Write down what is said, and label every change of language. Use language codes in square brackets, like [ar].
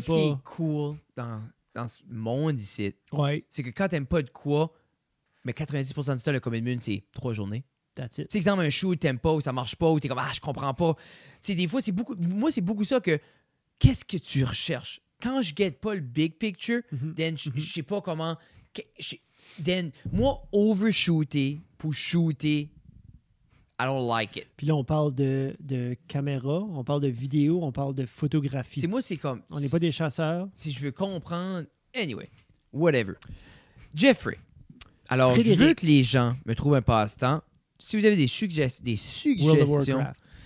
[fr] Ce qui est cool dans ce monde ici, c'est que quand t'aimes pas de quoi, mais 90% du temps, le commitment, c'est 3 journées. [en] That's it. [fr] Tu sais, exemple, un show, t'aimes pas ou ça marche pas ou t'es comme je comprends pas. Tu sais, des fois, c'est beaucoup ça que qu'est-ce que tu recherches? Quand je get pas le big picture, then je sais pas comment. Then, moi, overshooter pour shooter, [en] I don't like it. [fr] Puis là, on parle de caméra, on parle de vidéo, on parle de photographie. C'est comme... On n'est pas des chasseurs. Si je veux comprendre... [en] Anyway, whatever. [fr] Jeffrey, alors, Frédéric. je veux que les gens me trouvent un passe-temps. Si vous avez des suggestions... World of Warcraft.